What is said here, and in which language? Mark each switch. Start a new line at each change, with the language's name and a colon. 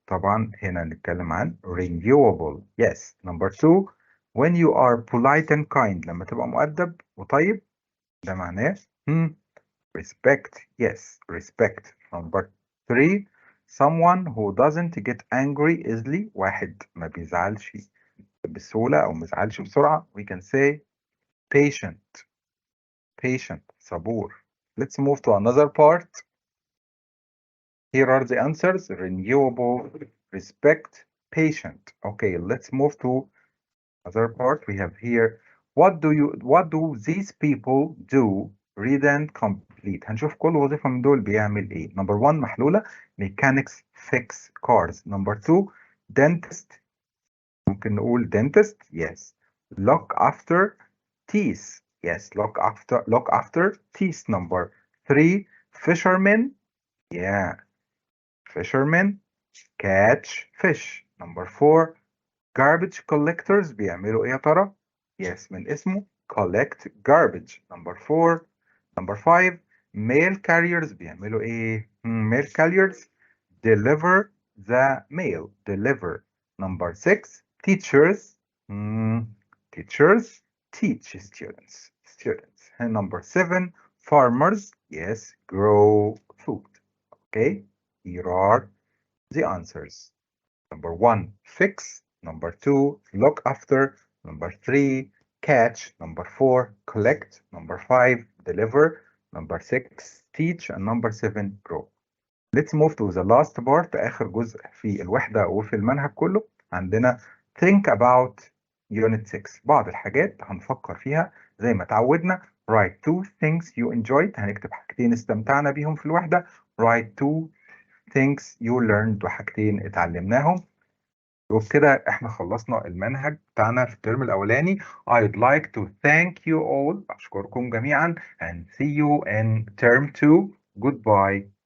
Arabic: طبعا هنا نتكلم عن renewable.
English: Yes. Number two, when you are polite and kind.
Arabic: لما تبقى مؤدب وطيب ده معناه respect.
English: Yes, respect. Number three, someone who doesn't get angry easily.
Arabic: واحد ما بيزعلش بسهولة أو ما بيزعلش بسرعة.
English: We can say patient.
Arabic: صبور.
English: Let's move to another part. Here are the answers. Renewable, respect, patient. Okay, let's move to another part. We have here what do these people do? Read and complete.
Arabic: هنشوف كل وظيفة من دول بيعمل ايه.
English: Number one
Arabic: محلولة.
English: Mechanics fix cars. Number two dentist.
Arabic: ممكن نقول dentist.
English: Yes. Look after teeth. Yes. Look after teeth. Number three fishermen. Yeah. Fishermen catch fish. Number four garbage collectors.
Arabic: بيعملوا ايه يا ترى؟
English: Yes,
Arabic: من اسمه
English: collect garbage. Number five mail carriers.
Arabic: بيعملوا ايه؟
English: Mail carriers deliver the mail. Number six teachers. Teachers teach students. And number seven farmers. Yes, grow food. Okay, here are the answers. Number one, fix. Number two, look after. Number three, catch. Number four, collect. Number five, deliver. Number six, teach. And number seven, grow. Let's move to the last part.
Arabic: آخر جزء في الوحدة وفي المنهج كله. عندنا
English: think about unit 6.
Arabic: بعض الحاجات هنفكر فيها زي ما تعودنا.
English: Write two things you enjoyed.
Arabic: هنكتب حاجتين استمتعنا بيهم في الوحدة.
English: Write two things you learned.
Arabic: وحاجتين اتعلمناهم. وبكده احنا خلصنا المنهج بتاعنا في الترم الأولاني.
English: I'd like to thank you all.
Arabic: أشكركم جميعا
English: and see you in term 2. Goodbye.